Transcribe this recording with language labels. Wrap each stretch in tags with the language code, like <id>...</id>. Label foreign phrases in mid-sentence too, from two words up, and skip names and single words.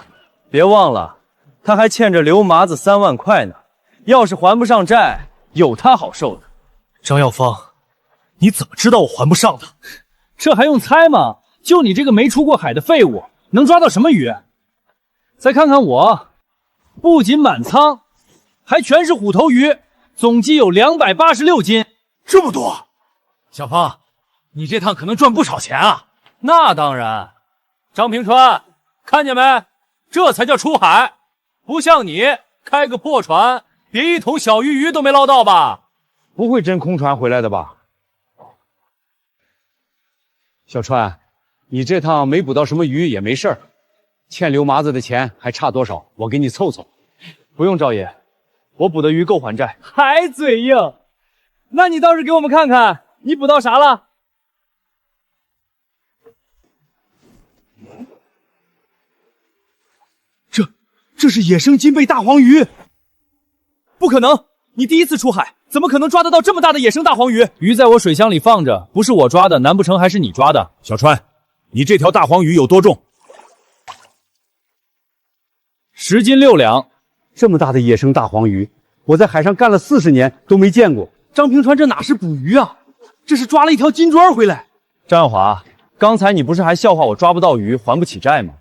<zh>別忘了，他還欠着劉麻子3萬塊呢。要是還不上債，有他好受的。張耀芳，你怎麼知道我還不上的？這還用猜嗎？就你這個沒出過海的廢物，能抓到什麼魚？再看看我，不僅滿倉，還全是虎頭魚，總計有286斤，這麼多！小芳，你這趟可能賺不少錢啊！那當然。張平川，看見沒？這才叫出海，不像你開個破船，別一桶小魚都沒撈到吧？不會真空船回來的吧？小川，你這趟沒捕到什麼魚也沒事兒，欠劉麻子的錢還差多少？我給你湊湊。不用，趙爺，我捕的魚夠還債。還嘴硬？那你倒是給我們看看，你捕到啥了？這是野生金貝大黃魚。不可能，你第一次出海，怎麼可能抓得到這麼大的野生大黃魚？魚在我水箱裡放着，不是我抓的，難不成還是你抓的？小川，你這條大黃魚有多重？10斤6兩。這麼大的野生大黃魚，我在海上幹了40年都沒見過。張平川這哪是捕魚啊，這是抓了一條金磚回來。張耀華，剛才你不是還笑話我抓不到魚，還不起債嗎？</zh>